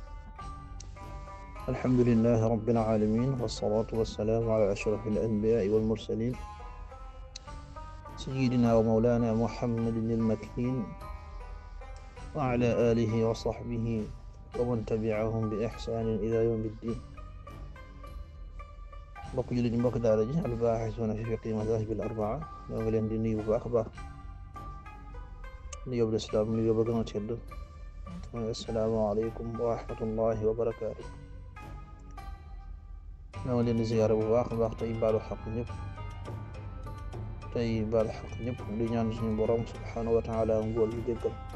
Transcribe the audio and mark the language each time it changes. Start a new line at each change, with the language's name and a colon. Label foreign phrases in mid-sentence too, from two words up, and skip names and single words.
Arabic: الحمد لله رب العالمين، والصلاة والسلام على أشرف الأنبياء والمرسلين سيدنا ومولانا محمد المكين وعلى آله وصحبه ومن تبعهم بإحسان إلى يوم الدين.
Wolof: mbokk jullit ñi, mbokk daara ji
Arabic: الباحثون في فقه المذاهب الأربعة,
Wolof: ñoo ngi leen di nuyu bu baax a baax. nuyoo bu lislaam, nuyoo ba gën a tedd.
Arabic: السلام عليكم ورحمة الله وبركاته.
Wolof: ñoo ngi leen di ziyaara bu baax a baax, tey baalu xaq ñëpp, di ñaan suñu borom
Arabic: سبحانه وتعالى
Wolof: mbool yu jéggal.